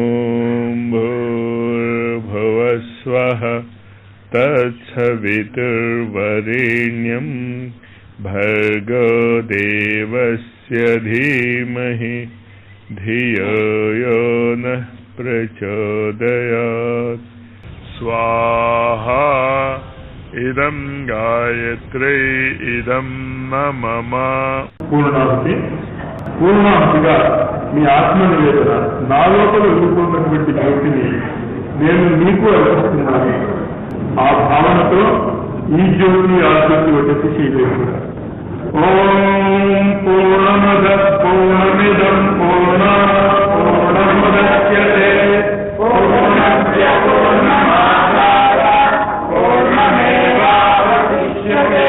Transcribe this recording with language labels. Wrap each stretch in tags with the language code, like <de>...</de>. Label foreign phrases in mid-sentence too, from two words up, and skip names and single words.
<sa>भूर्भुवस्वः तत्सवितुर्वरेण्यं भर्गो देवस्य धीमहि धियो यो नः प्रचोदयात् स्वाहा इदं गायत्र्यै इदं मम</sa> <te>పూర్ణాహుతిగా మీ ఆత్మ నివేదన నా లోపల రూపొందినటువంటి జ్యోతిని నేను మీకు అర్పిస్తున్నాను. ఆ భావనతో ఈ జ్యోతి ఆ జ్యోతి వచ్చేసి చేయలేదు.</te> <sa>ఓం పూర్ణమద పూర్ణమిదం పూర్ణాత్ పూర్ణముదచ్యతే పూర్ణస్య పూర్ణమాదాయ పూర్ణమేవావశిష్యతే.</sa>